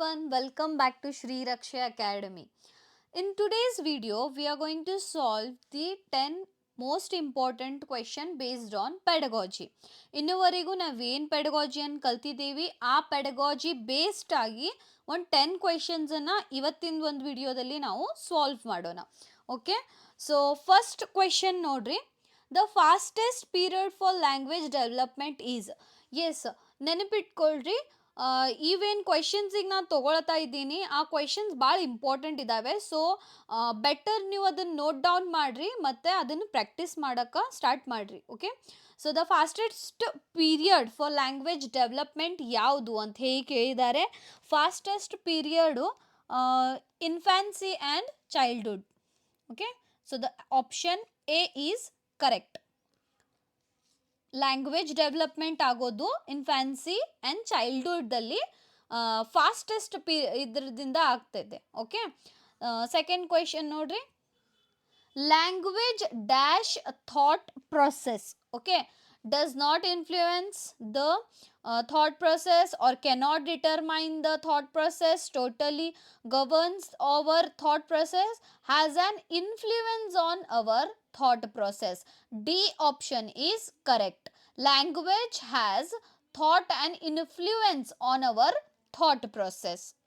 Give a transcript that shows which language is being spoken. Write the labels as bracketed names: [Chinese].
[English] welcome back to Shri Raksha Academy. In today's video, we are going to solve the 10 most important question based on pedagogy. [Kannada] ಇನ್ನುವರೆಗೂ ನಾವೇನು ಪೆಡಗಾಜಿಯನ್ನು ಕಲ್ತಿದ್ದೀವಿ ಆ pedagogy based ಆಗಿ ಒಂದು 10 ಕ್ವೆಶನ್ಸನ್ನು ಇವತ್ತಿನ ಒಂದು ವಿಡಿಯೋದಲ್ಲಿ ನಾವು ಸಾಲ್ವ್ ಮಾಡೋಣ. [English] Okay, so first question ನೋಡ್ರಿ, the fastest period for language development is. [Kannada] S, ನೆನಪಿಟ್ಕೊಳ್ರಿ, ಇವೇನು ಕ್ವೆಶನ್ಸಿಗೆ ನಾನು ತೊಗೊಳ್ತಾ ಇದ್ದೀನಿ ಆ ಕ್ವೆಶನ್ಸ್ ಭಾಳ ಇಂಪಾರ್ಟೆಂಟ್ ಇದ್ದಾವೆ. ಸೊ ಬೆಟರ್ ನೀವು ಅದನ್ನು ನೋಟ್ ಡೌನ್ ಮಾಡಿರಿ ಮತ್ತು ಅದನ್ನು ಪ್ರಾಕ್ಟೀಸ್ ಮಾಡೋಕ್ಕೆ ಸ್ಟಾರ್ಟ್ ಮಾಡಿರಿ. [English] okay, so the fastest period for language development [Kannada] ಯಾವುದು ಅಂತ ಹೇಳಿ ಕೇಳಿದ್ದಾರೆ. [English] Fastest period infancy and childhood. Okay, so the option A is correct. [Kannada] Language development ಆಗೋದು ಇನ್ಫ್ಯಾನ್ಸಿ ಆ್ಯಂಡ್ ಚೈಲ್ಡ್ಹುಡ್ದಲ್ಲಿ ಫಾಸ್ಟೆಸ್ಟ್ ಇದ್ರದಿಂದ ಆಗ್ತೈತೆ. [English] Okay, second question ನೋಡ್ರಿ, language dash thought process. Okay, does not influence the thought process or cannot determine the thought process, totally governs our thought process, has an influence on our thought process. D option is correct. Language has thought and influence on our thought process.